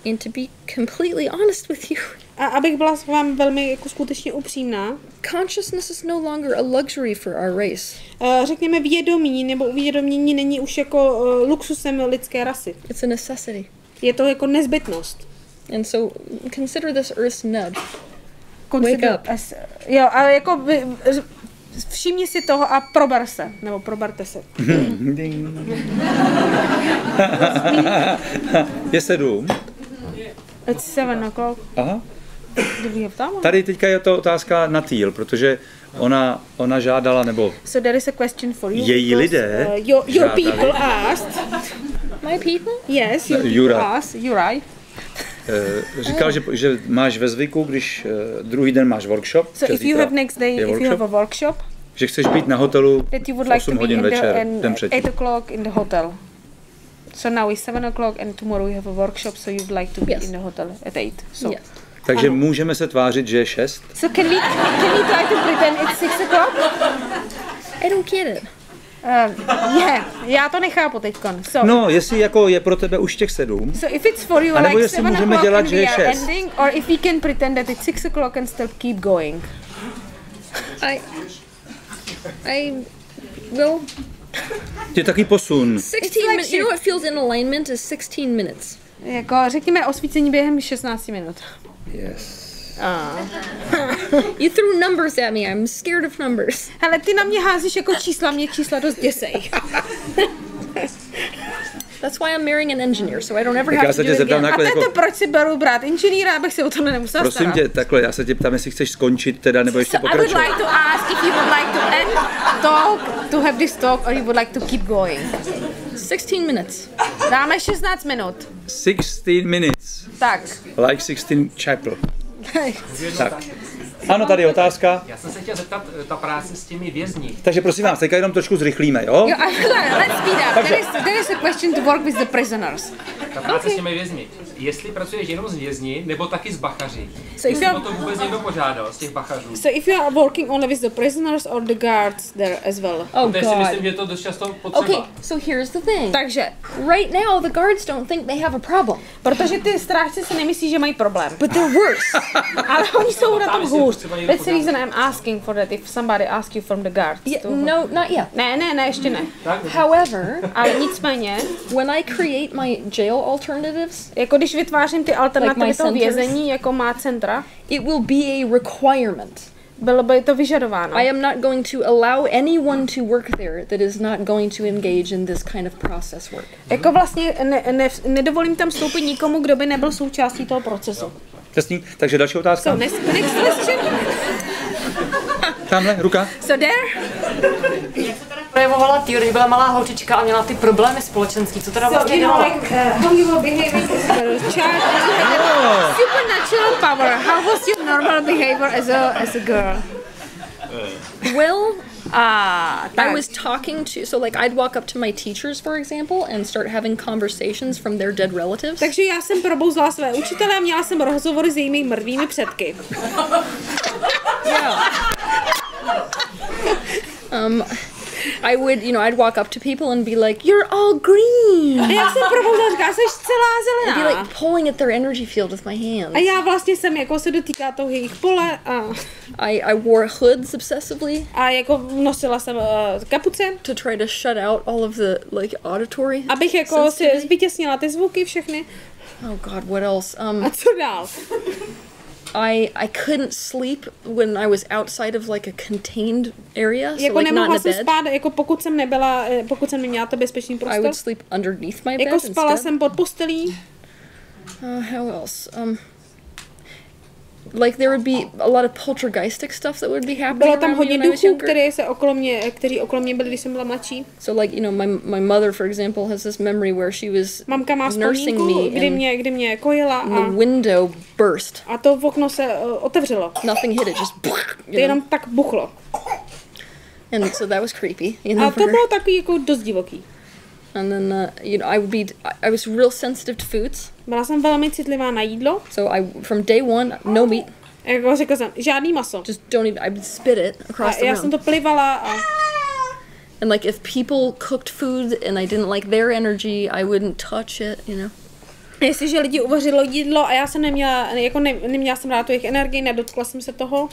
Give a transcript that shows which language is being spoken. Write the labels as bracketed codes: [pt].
[en] And to be completely honest with you. [cs] A abych byla s vámi velmi jako skutečně upřímná. [en] Consciousness is no longer a luxury for our race. [cs] Řekněme vědomí nebo uvědomění není už jako luxusem lidské rasy. [en] It's a necessity. [cs] Je to jako nezbytnost. [en] And so consider this Earth's nudge. Wake up. [cs] Jo, ale jako všimni si toho a prober se, nebo proberte se. Je 7. [en] It's 7 o'clock. Aha. [cs] Tady teďka je to otázka na Teal, protože ona žádala, nebo [en] so there is a question for you, [cs] její lidé [en] your people asked. My people? Yes, your people asked. You're right. [cs] Říkal, že máš ve zvyku, když druhý den máš workshop. [en] So if you have next day, if you have a workshop, [cs] že chceš být na hotelu [en] that you would like [cs] 8 hodin večer, den [en] 8 o'clock in the hotel. So now it's 7 o'clock and tomorrow we have a workshop, so you'd like to be in the hotel at 8. So. Yes. [cs] Takže můžeme se tvářit, že je 6. [en] So can we try to pretend it's 6 o'clock? I don't get it. [cs] Já to nechápu teďkon. So, no, jestli jako je pro tebe už těch 7. [en] So if it's for you like 7 o'clock and we are ending, or if we can pretend that it's 6 o'clock and still keep going. I will. [cs] Je taky posun. [en] 16 minutes. You know what feels in alignment is 16 minutes. [cs] Jako řekněme osvícení během 16 minut. [en] Yes. You threw numbers at me. I'm scared of numbers. [cs] Hele, ty na mě házíš jako čísla, mě čísla dost děsej. [en] That's why I'm marrying an engineer, so I don't ever have to do it again. [cs] A to je to, proč si beru brát inženýra, abych se o to nemusela starat. Prosím tě, takhle, já se tě ptám, jestli chceš skončit teda, nebo ještě pokračovat. [en] I would like to ask if you would like to end talk, to have this talk, or you would like to keep going. 16 minutes. [cs] Dáme 16 minut. [en] 16 minutes. [cs] Tak. [en] Like 16 chapel. [cs] Tak. Ano, tady je otázka. Já jsem se chtěl zeptat, ta práce s těmi vězni. Takže prosím vás, teďka jenom trošku zrychlíme, jo? [en] Let's speed up. There is a question to work with the prisoners. [cs] Ta práce s těmi vězni. Jestli pracuješ jenom s vězni, nebo taky s bachaři? [en] So [cs] o to vůbec někdo požádal z těch bachařů? [en] So if you are working only with the prisoners or the guards there as well? Oh God. [cs] Myslím, že to dost často potřeba. [en] Okay, so here's the thing. [cs] Takže [en] right now the guards don't think they have a problem. [cs] Protože ty strážci si nemyslí, že mají problém. [en] But they're worse. [cs] Ale oni jsou na tom hůř. [en] That's the reason I'm asking for that if somebody asks you from the guards. Yeah, no, not yet. [cs] Ne, ještě ne. [en] However, [cs] ale nicméně, [en] when I create my jail alternatives, [cs] jako když vytvářím ty alternativy toho vězení, jako má centra, [en] it will be a requirement. [cs] Bylo by to vyžadováno. [en] I am not going to allow anyone to work there that is not going to engage in this kind of process work. [cs] Jako vlastně nedovolím tam vstoupit nikomu, kdo by nebyl součástí toho procesu. Jasný, takže další otázka. [en] So next question. [cs] Tamhle, ruka. [en] So there. [cs] Jak se teda projevovala Teal, když byla malá holčička a měla ty problémy společenský, co teda vlastně dělala? [en] How you were behaving as a child? Supernatural power. How was your normal behavior as a girl? Well, I was talking to, so like I'd walk up to my teachers, for example, and start having conversations from their dead relatives. [cs] Takže já jsem probouzela své učitele a měla jsem rozhovory s jejími mrtvými předky. [en] I would, you know, I'd walk up to people and be like, "You're all green." [cs] A já jsem probouzela, říká, jsi celá [en] I'd [cs] zelená. [en] be like pulling at their energy field with my hands. [cs] A já vlastně jsem jako se dotýká toho jejich pole a [en] I wore hoods obsessively. [cs] A jako nosila jsem kapuce. [en] To try to shut out all of the like auditory. [cs] Abych jako si vytěsnila ty zvuky všechny. [en] Oh God, what else? [cs] A co dál? [en] I couldn't sleep when I was outside of like a contained area, so [cs] jako [en] like not in a [cs] jsem [en] bed. [cs] spát, jako pokud jsem neměla to bezpečný prostor. [en] I would sleep underneath my bed [cs] jako spala [en] instead. [cs] jsem pod postelí. [en] How else? Like there would be a lot of poltergeistic stuff that would be happening. [cs] Bylo tam hodně duchů, kteří okolo mě byli, když jsem byla mladší. [en] So like, you know, my mother, for example, has this memory where she was [cs] Mamka má [en] nursing me, [cs] kdy mě kojila [en] a the window burst. [cs] A to okno se otevřelo. [en] Nothing hit it, just [cs] to jenom tak buchlo. [en] And so that was creepy. You know, [cs] a to bylo takový jako dost divoký. [en] And then, you know, I was real sensitive to foods. [cs] Byla jsem velmi citlivá na jídlo. [en] So from day one, no meat. [cs] Jako řekla jsem, žádný maso. [en] Just don't even, I would spit it across the room. [cs] Já jsem to plivala a... [en] And like if people cooked food and I didn't like their energy, I wouldn't touch it, you know. [cs] Jestliže lidi uvařilo jídlo a já jsem neměla jsem rád tu jejich energii, nedotkla jsem se toho.